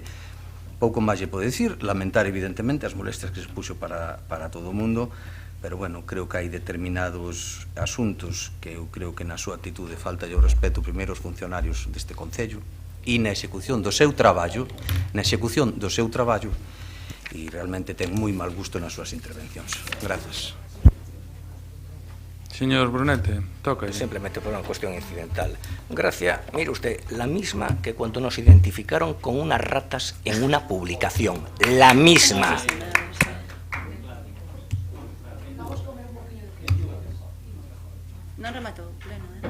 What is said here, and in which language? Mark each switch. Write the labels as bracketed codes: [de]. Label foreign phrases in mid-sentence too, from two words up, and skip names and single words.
[gl] Pouco máis lle pode dicir, lamentar evidentemente as molestias que se puxo para todo o mundo, pero, bueno, creo que hai determinados asuntos que eu creo que na súa actitude falta o respeto primeiro aos funcionarios deste Concello e na execución do seu traballo, e realmente ten moi mal gusto nas súas intervencións. Gracias. Señor Brunete, toca. [es] Simplemente por una cuestión incidental. Gracia, mire usted, la misma que cuando nos identificaron con unas ratas en una publicación. La misma. [gl] Non rematou o pleno,